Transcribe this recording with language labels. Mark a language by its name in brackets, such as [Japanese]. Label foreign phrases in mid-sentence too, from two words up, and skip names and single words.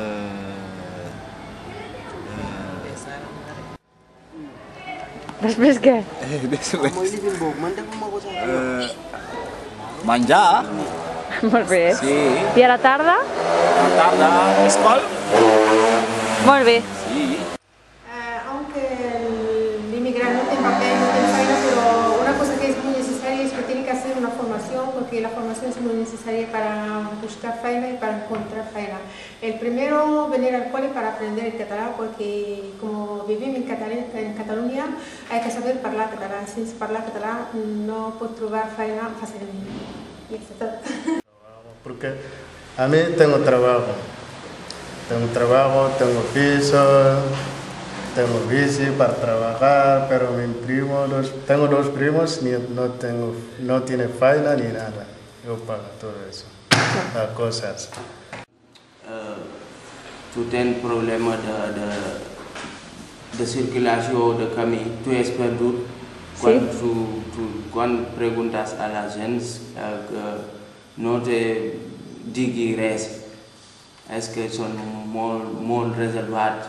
[Catalan] Després què? Menjar. Molt bé. Sí. I a la tarda? A la tarda, escola. Molt bé. Sí. [Spanish] Aunque el inmigrante no tiene papel, no tiene feina, pero una cosa que es muy necesaria es que tiene que hacer una formación, porque la formación es muy necesaria para buscar feina y para encontrar feina. El primero, venir al cole para aprender el catalán, porque como vivimos en Cataluña, hay que saber hablar catalán. Sin hablar catalán no puedes [Catalan] trobar feina [Spanish] fácilmente. Y eso es todo. Porque a mí tengo trabajo, tengo piso, tengo bici para trabajar, pero tengo dos primos, no tiene faena ni nada, yo pago todo eso, las cosas. [Catalan] Tu tens problema de circulació de camí, tu és perdut. Quan preguntes a la gent que no te digui res, és que són molt reservats.